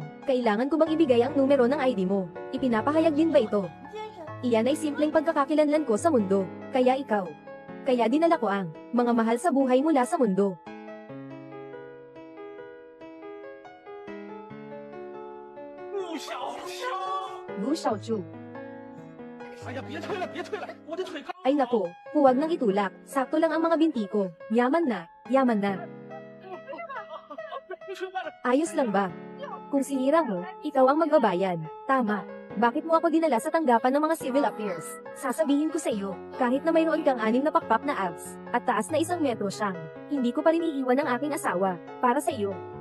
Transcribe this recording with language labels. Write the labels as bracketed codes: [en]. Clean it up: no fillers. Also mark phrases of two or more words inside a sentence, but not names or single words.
[tl] Kailangan ko bang ibigay ang numero ng ID mo? Ipinapahayag din ba ito? Iyan ay simpleng pagkakakilanlan ko sa mundo. Kaya ikaw. Kaya dinala ko ang mga mahal sa buhay mula sa mundo. Bu Xiaochu. [zh] 哎呀，别推了，别推了，我的腿。 [tl] Ay nako, huwag nang itulak. Sakto lang ang mga binti ko. Yaman na, yaman na. Ayos lang ba? Kung sinira mo, ikaw ang magbabayad. Tama. Bakit mo ako dinala sa tanggapan ng mga [en] civil affairs? [tl] Sasabihin ko sa iyo, kahit na mayroon kang 6 na pakpak na abs, at taas na 1 metro siyang, hindi ko pa rin iiwan ang aking asawa, para sa iyo.